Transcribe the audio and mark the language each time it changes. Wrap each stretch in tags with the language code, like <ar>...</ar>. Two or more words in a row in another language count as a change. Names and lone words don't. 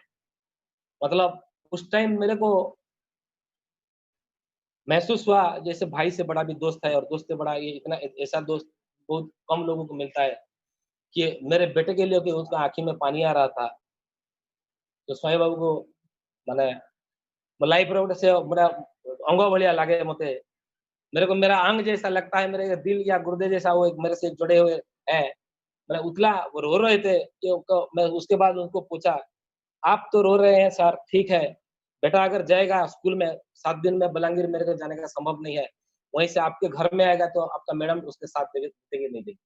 <hi>मतलब उस टाइम मेरे को महसूस हुआ जैसे भाई से बड़ा भी दोस्त है और दोस्त से बड़ा ये इतना ऐसा दोस्त बहुत कम लोगों को मिलता है कि मेरे बेटे के लिए कि उसका आँखी में पानी आ रहा था। तो स्वामी बाबू को</hi> <or>ମାନେ ଲାଇଫ୍‌ର ଗୋଟେ ସେ ପୁରା ଅଙ୍ଗ ଭଳିଆ ଲାଗେ ମତେ।</or> <hi>मेरे को मेरा अंग जैसा लगता है, मेरे दिल या गुर्दे जैसा वो एक मेरे से जुड़े हुए हैं। मैं उतला वो रो रहे थे कि मैं उसके बाद उनको पूछा, आप तो रो रहे हैं सर, ठीक है। बेटा अगर जाएगा स्कूल में 7 दिन में बलांगीर मेरे को जाने का संभव नहीं है। वहीं से आपके घर में आएगा तो आपका मैडम उसके साथ देगी नहीं देगी।</hi>